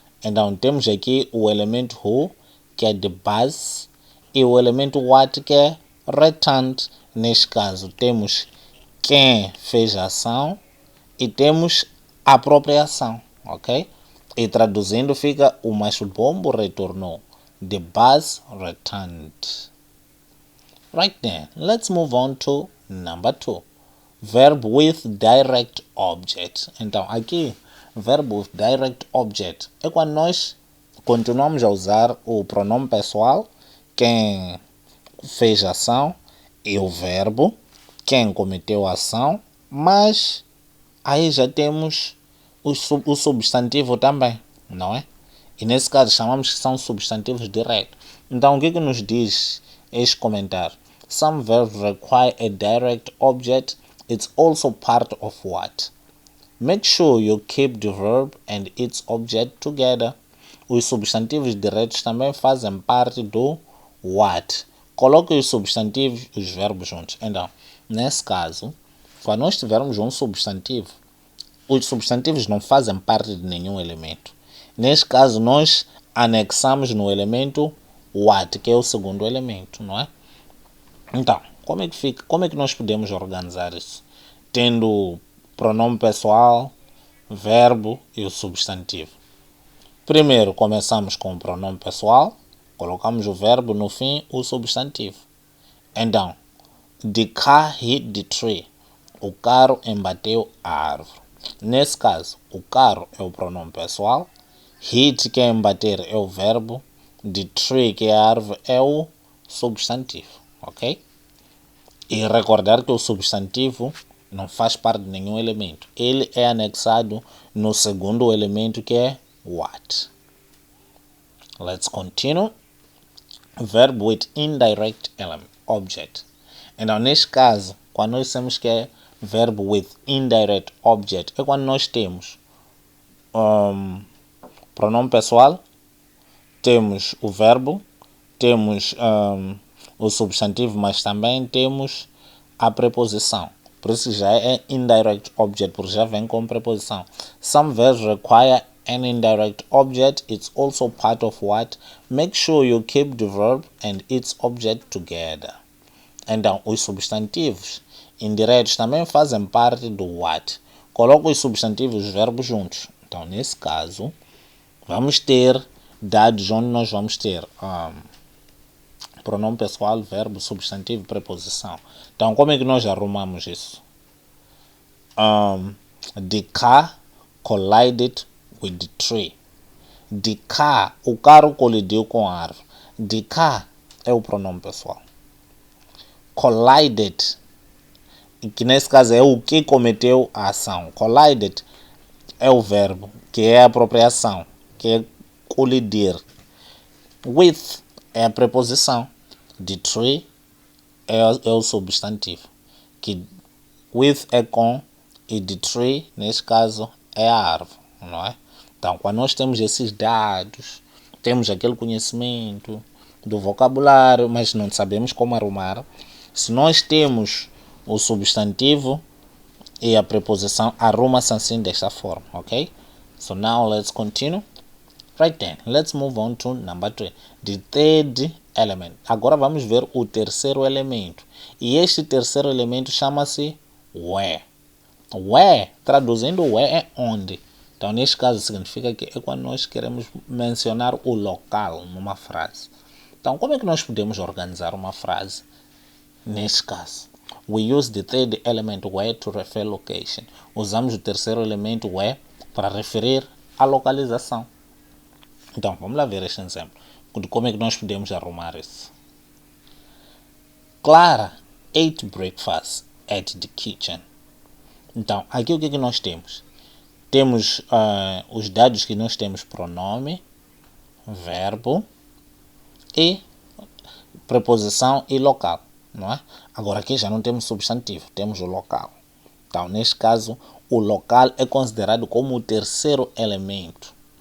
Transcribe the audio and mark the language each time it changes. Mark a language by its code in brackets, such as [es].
[pt] Então, temos aqui o elemento who, que é the bus, e o elemento what, que é returned. Neste caso, temos quem fez a ação e temos a própria ação, ok? E traduzindo fica o masbombo retornou. [en] The bus returned. Right then, let's move on to number two. Verb with direct object. [pt] Então, aqui, verb with direct object é quando nós continuamos a usar o pronome pessoal, quem fez a ação, e o verbo, quem cometeu a ação, mas aí já temos o substantivo também, não é? E nesse caso chamamos que são substantivos diretos. Então, o que nos diz este comentário? [en] Some verbs require a direct object. It's also part of what? Make sure you keep the verb and its object together. [pt] Os substantivos diretos também fazem parte do what. Coloque os substantivos e os verbos juntos. Então, nesse caso, quando nós tivermos um substantivo, os substantivos não fazem parte de nenhum elemento. Neste caso, nós anexamos no elemento what, que é o segundo elemento, não é? Então, como é que fica? Como é que nós podemos organizar isso? Tendo pronome pessoal, verbo e o substantivo. Primeiro, começamos com o pronome pessoal, colocamos o verbo no fim, o substantivo. [en] Então, the car hit the tree. [pt] O carro embateu a árvore. Nesse caso, o carro é o pronome pessoal, hit, que é embater, é o verbo, the tree, que é a árvore, é o substantivo, ok? E recordar que o substantivo não faz parte de nenhum elemento. Ele é anexado no segundo elemento, que é what. [en] Let's continue. Verb with indirect object. [pt] Então, neste caso, quando nós dizemos que é verbo with indirect object, é quando nós temos pronome pessoal, temos o verbo, temos o substantivo, mas também temos a preposição. Por isso já é indirect object, porque já vem com preposição. [en] Some verbs require an indirect object. It's also part of what? Make sure you keep the verb and its object together. [pt] Então, os substantivos indiretos também fazem parte do what. Coloca os substantivos e os verbos juntos. Então, nesse caso, vamos ter dados onde nós vamos ter pronome pessoal, verbo, substantivo e preposição. Então, como é que nós arrumamos isso? [en] The car collided with the tree. [pt] The car, o carro colidiu com a árvore. The car é o pronome pessoal. Collided, que nesse caso é o que cometeu a ação. Collided é o verbo, que é a própria ação, que é colidir. With é a preposição. The tree é o substantivo. Que with é com e the tree, nesse caso, é a árvore, não é? Então, quando nós temos esses dados, temos aquele conhecimento do vocabulário, mas não sabemos como arrumar. Se nós temos o substantivo e a preposição, arruma-se assim desta forma, ok? [en] So now let's continue. Right then, let's move on to number 3. The third element. [pt] Agora vamos ver o terceiro elemento. E este terceiro elemento chama-se where. Where, traduzindo where é onde. Então, neste caso, significa que é quando nós queremos mencionar o local numa frase. Então, como é que nós podemos organizar uma frase? Neste caso, [en] we use the third element where to refer location. [pt] Usamos o terceiro elemento where para referir a localização. Então, vamos lá ver este exemplo. De como é que nós podemos arrumar isso. [en] Clara ate breakfast at the kitchen. [pt] Então, aqui o que é que nós temos? Temos os dados que nós temos: pronome, verbo e preposição e local, não é? Agora aqui já não temos substantivo, temos o local. Então, neste caso, o local é considerado como o terceiro elemento.